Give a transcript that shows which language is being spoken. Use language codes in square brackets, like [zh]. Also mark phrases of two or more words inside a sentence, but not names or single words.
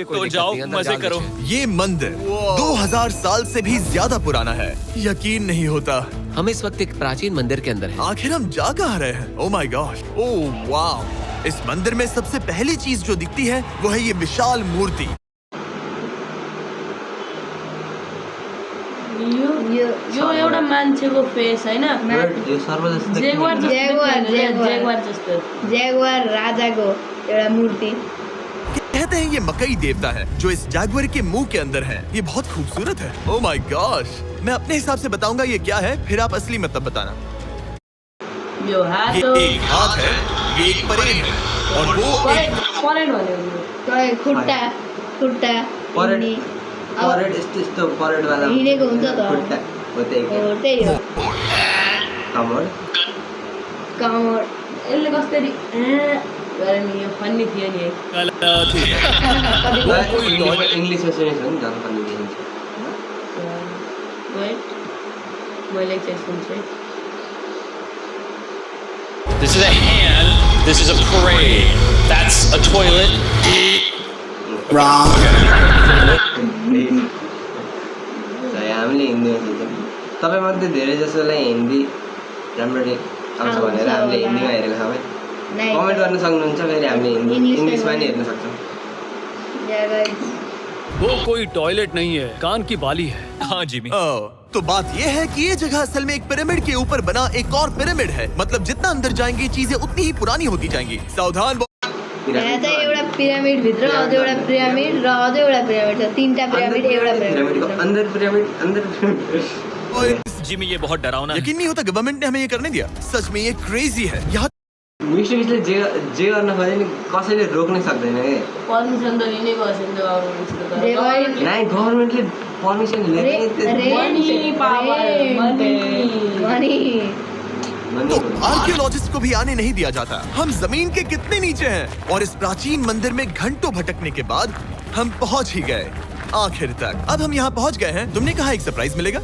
[hi] तो जाओ मजे करो। ये मंदिर 2000 साल से भी ज्यादा पुराना है। यकीन नहीं होता। हम इस वक्त एक प्राचीन मंदिर के अंदर हैं। आखिर हम जा कहाँ रहे हैं? [en] oh my god, oh wow. [hi] इस मंदिर में सबसे पहली चीज जो दिखती है वो है ये विशाल मूर्ति। [ne] यो एउटा मान्छेको फेस हैन? यो सर्व जस्तो जेगुआर जस्तो। जैगुआर राजाको एउटा मूर्ति। [hi] कहते हैं ये मकई देवता है जो इस जैगुआर के मुंह के अंदर है। ये बहुत खूबसूरत है। [en] oh my gosh. [hi] मैं अपने हिसाब से बताऊंगा ये क्या है, फिर आप असली मतलब बताना। [ne] यो हात [hi] ये एक हाथ है, ये एक परेड है और वो एक [ne] परेड भन्यो। खुट्टा परेड हिँड्ने। परेड यस्तो परेड वाला हिँडेको हुन्छ त। खुट्टा हो त्यही हो। कमर यसले कसरी गरे नि? यो फन्नी थियो नि। इंग्लिश में सुनेछ नि जान पनि देखिन्छ। वेट मैले एकचोटि सुन्छु। [en] This is a hand. This is a parade. That's a toilet. [ne] हामीले हिन्दीमा सोध्छौँ। तपाईँ मध्ये धेरै जसोलाई हिन्दी राम्ररी आउँछ भनेर हामीले हिन्दीमा हेरेको छ भाइ। [hi] नहीं। [ne] कमेन्ट गर्न सक्नुहुन्छ। फेरि हामीले इङ्ग्लिसमा नि हेर्न सक्छौँ। [hi] वो कोई टॉयलेट नहीं है, कान की बाली है। हाँ जिमी। तो बात ये है कि ये जगह असल में एक पिरामिड के ऊपर बना एक और पिरामिड है। मतलब जितना अंदर जाएंगे चीजें उतनी ही पुरानी होती जाएंगी। सावधान। [ne] यहाँ चाहिँ एउटा पिरामिड भित्र अझै एउटा पिरामिड र अझै एउटा पिरामिड छ। तीनटा पिरामिड एउटा पिरामिडको पिरामिड। [hi] अंदर पिरामिड। जिमी ये बहुत डरावना है। यकीन नहीं होता गवर्नमेंट ने हमें ये करने दिया। सच में ये क्रेजी है। यहाँ [ne] मिस्टर बिस्टले जे गर्न खोजे नि कसैले रोक्नै सक्दैन के। पर्मिसन त लिनै पर्छ नि गभर्नमेन्टबाट। नाइ गभर्नमेन्टले पर्मिसन [hi] तो आर्कियोलॉजिस्ट को भी आने नहीं दिया जाता। हम जमीन के कितने नीचे हैं और इस प्राचीन मंदिर में घंटों भटकने के बाद हम पहुंच ही गए आखिर तक। अब हम यहाँ पहुंच गए हैं। तुमने कहा एक सरप्राइज मिलेगा।